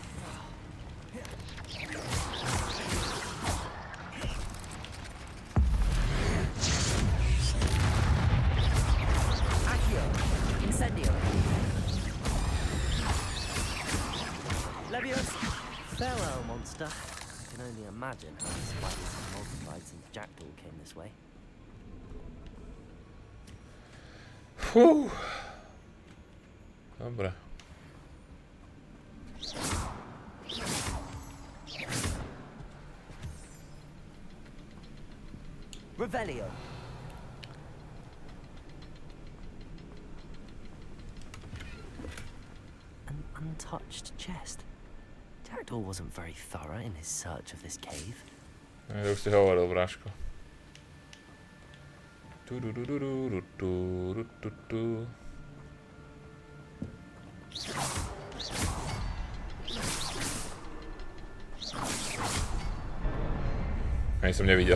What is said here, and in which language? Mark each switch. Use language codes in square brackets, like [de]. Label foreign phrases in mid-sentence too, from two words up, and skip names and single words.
[en] Accio. Incendio. Levioso. Farewell, monster. I can only imagine how the spiders have multiplied since Jackdaw came this way. Fuh. Dobra. Revelio. An untouched chest. Jackdaw wasn't very thorough in his search of this cave. [sk] To už si hovoril, bráško. Ani som nevidel.